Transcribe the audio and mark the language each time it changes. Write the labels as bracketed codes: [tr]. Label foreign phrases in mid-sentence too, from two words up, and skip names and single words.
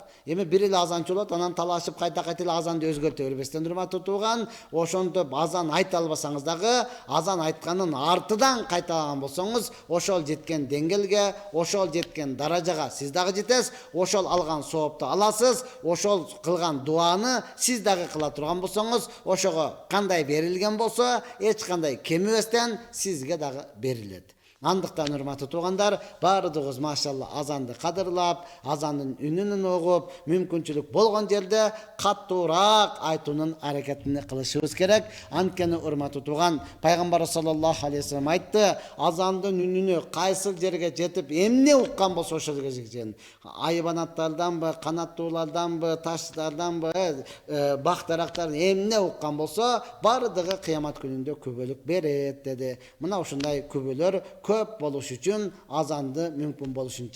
[ky] Эми бир эле азанчы болот, анан талашып кайта эле азанды өзгөртө бербестен, урматтуу туган, ошонтип азан айта албасаңыз дагы, азан айтканын артыдан кайталаган болсоңуз, ошол жеткен деңгээлге, ошол жеткен даражага сиз дагы жетесиз, ошол алган соопту аласыз, ошол кылган дуаны сиз дагы кыла турган болсоңуз, ошого кандай берилген болсо, эч кандай кемибестен сизге дагы берилет. Андыктан, урматтуу тугандар, баардыгыбыз машалла азанды кадырлап, азандын үнүн угуп, мүмкүнчүлүк болгон жерде каттуураак айтуунун аракетин кылышыбыз керек. Анткени, урматтуу туган, пайгамбар [ar] صلى الله عليه وسلم [ky] айтты: азандын үнүнө кайсыл жерге жетип, эмне уккан болсо ошол жерге жеткен. Айбанаттарданбы, канаттууларданбы, таштарданбы, бак дарактардан эмне уккан болсо, баардыгы кыямат күнүндө күбөлүк берет деди. Мына ушундай күбөлөр көп болуш үчүн азанды мүмкүн болушунча.